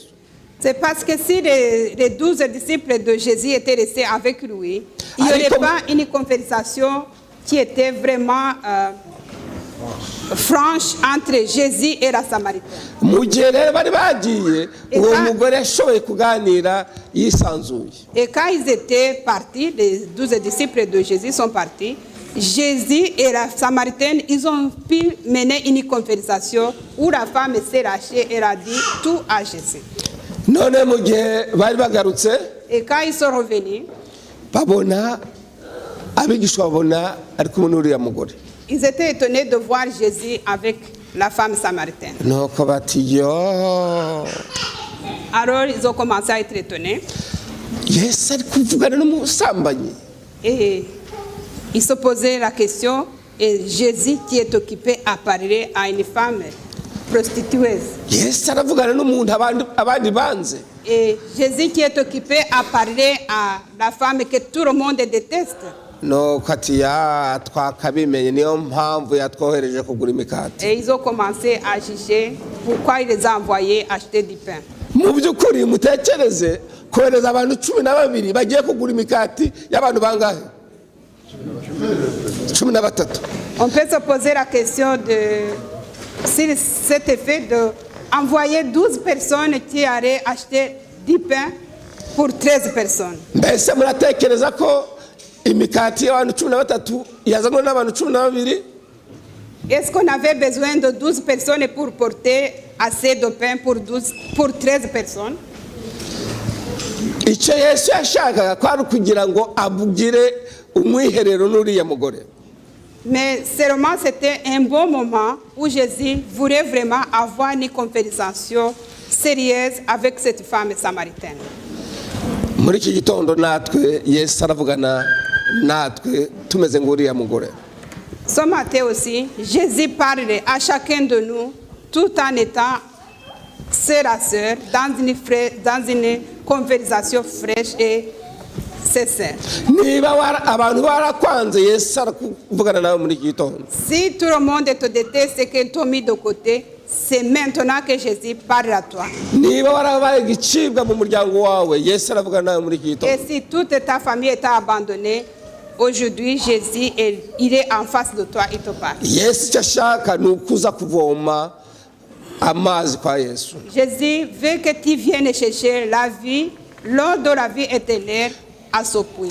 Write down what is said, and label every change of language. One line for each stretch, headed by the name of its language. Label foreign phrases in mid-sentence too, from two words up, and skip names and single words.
French: C'est parce que si les 12 disciples de Jésus étaient restés avec lui, il n'y aurait pas une conversation qui était vraiment franche entre Jésus et la Samaritaine.
Kinyarwanda: Mu gihe rero bari bagiye, uwo mugore yashoboye kuganira yisanzuye.
French: Et quand ils étaient partis, les 12 disciples de Jésus sont partis, Jésus et la Samaritaine, ils ont pu mener une conversation où la femme s'est lâchée et a dit tout à Jésus.
Kinyarwanda: None mu gihe bari bagarutse,
French: Et quand ils sont revenus,
Kinyarwanda: babona abigishwa babona ari kumwe n'uriya mugore.
French: ils étaient étonnés de voir Jésus avec la femme samaritaine.
Kinyarwanda: Nuko bati yo,
French: Alors ils ont commencé à être étonnés.
Kinyarwanda: Yesu ari kuvugana n'umusambanyi.
French: Et ils se posaient la question, et Jésus qui est occupé à parler à une femme prostitueuse.
Kinyarwanda: Yesu aravugana n'umuntu abandi banze.
French: Et Jésus qui est occupé à parler à la femme que tout le monde déteste.
Kinyarwanda: Nuko ati ya twakabimenye niyo mpamvu yatwohereje kugura imikati.
French: Et ils ont commencé à juger pourquoi il les a envoyés acheter du pain.
Kinyarwanda: Mu by'ukuri mutekereze kohereza abantu 12 bagiye kugura imikati y'abantu bangahe? 13.
French: On peut se poser la question de si cet effet de envoyer 12 personnes qui allaient acheter du pain pour 13 personnes.
Kinyarwanda: Mbese muratekereza ko imikati y'abantu 13 yazanwe n'abantu 12?
French: Est-ce qu'on avait besoin de 12 personnes pour porter assez de pain pour 13 personnes?
Kinyarwanda: Icyo Yesu yashakaga kwari kugira ngo abugire umwiherero n'uriya mugore.
French: Mais seulement c'était un bon moment où Jésus voulait vraiment avoir une conversation sérieuse avec cette femme samaritaine.
Kinyarwanda: Muri iki gitondo natwe Yesu aravugana natwe tumeze nguriya mugore.
French: Ce matin aussi, Jésus parle à chacun de nous tout en étant sœur à sœur dans une conversation fraîche et sincère.
Kinyarwanda: Niba abantu barakwanze Yesu aravugana nawe muri iki gitondo.
French: Si tout le monde te déteste et que t'ont mis de côté, c'est maintenant que Jésus parle à toi.
Kinyarwanda: Niba warabaye gicibwa mu muryango wawe Yesu aravugana nawe muri iki gitondo.
French: Et si toute ta famille est abandonnée, aujourd'hui Jésus il est en face de toi, il te parle.
Kinyarwanda: Yesu cyashaka nukuza kuvoma amazi kwa Yesu.
French: Jésus veut que tu viennes chercher la vie, l'eau de la vie éternelle à ce puits.